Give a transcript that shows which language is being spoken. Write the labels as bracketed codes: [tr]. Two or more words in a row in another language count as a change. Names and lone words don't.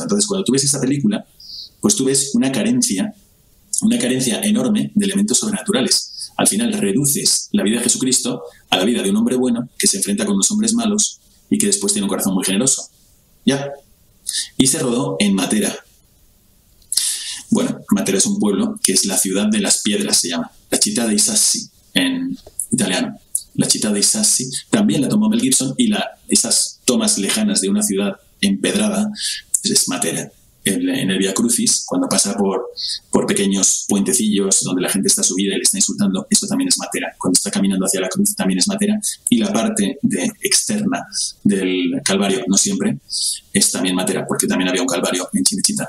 [es] Entonces, cuando tú ves esa película, pues tú ves una carencia enorme de elementos sobrenaturales. Al final reduces la vida de Jesucristo a la vida de un hombre bueno que se enfrenta con unos hombres malos y que después tiene un corazón muy generoso. ¿Ya? Y se rodó en Matera. Bueno, Matera es un pueblo que es la ciudad de las piedras, se llama. [it] La città dei sassi [es] en italiano. [it] La città dei sassi [es] también la tomó Mel Gibson y esas tomas lejanas de una ciudad empedrada es Matera. En el Via Crucis, cuando pasa por pequeños puentecillos donde la gente está subida y le está insultando, eso también es Matera. Cuando está caminando hacia la cruz también es Matera. Y la parte externa del Calvario, no siempre, es también Matera, porque también había un Calvario en Cinecittà.